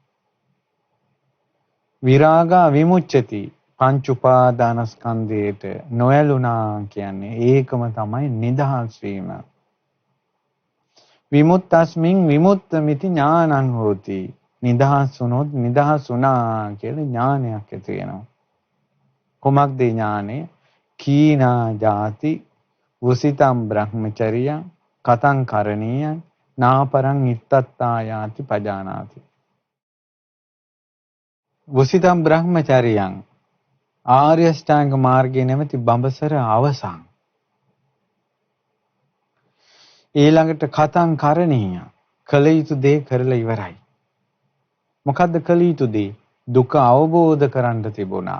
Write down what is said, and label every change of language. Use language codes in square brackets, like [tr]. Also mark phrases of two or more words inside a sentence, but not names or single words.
[pi] විරාගා විමුච්ඡති [si] පංච උපාදානස්කන්ධයට නොයලුණා කියන්නේ ඒකම තමයි නිදහස් වීම. [pi] විමුක්තස්මින් විමුක්තമിതി ඥානං හෝති. [si] නිදහස් වුණොත් නිදහස් වුණා කියලා ඥානයක් ඇති වෙනවා. කොමක්ද ඥානෙ? [pi] කීනා ජාති වසිතම් බ්‍රහ්මචර්යං කතං කරණීයං නාපරං ඉත්තත්තායාති පජානාති. වසිතම් බ්‍රහ්මචර්යං [si] ආර්ය ශ්‍රාංග මාර්ගයේ නැමැති බඹසර අවසන්. ඊළඟට [pi] කතං කරණීය [si] කළ යුතු දේ කරලා ඉවරයි. මොකද්ද කළ යුතු දේ? දුක අවබෝධ කරන්න තිබුණා.